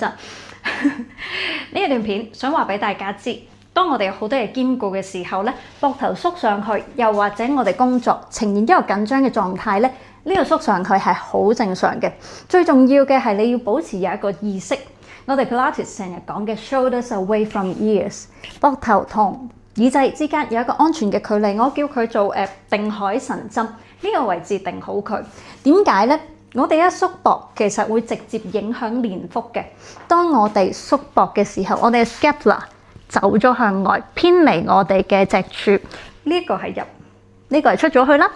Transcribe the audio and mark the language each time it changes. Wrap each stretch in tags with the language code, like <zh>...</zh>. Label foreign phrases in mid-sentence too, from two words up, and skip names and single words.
<yue>呢一段片想話俾大家知。當我哋有好多嘢兼顧嘅時候咧，膊頭縮上去，又或者我哋工作呈現一個緊張嘅狀態咧，呢個縮上去係好正常嘅。最重要嘅係你要保持有一個意識。我哋 Pilates 成日講嘅</yue> <en>shoulders away from ears，</en> <yue>膊頭同耳仔之間有一個安全嘅距離。我叫佢做定海神針，呢個位置定好佢。點解咧？我哋一縮膊，其實會直接影響連腹嘅。當我哋縮膊嘅時候，我哋嘅 scapula走咗向外，偏離我哋嘅脊柱，呢個係入，呢個係出咗去啦。</yue>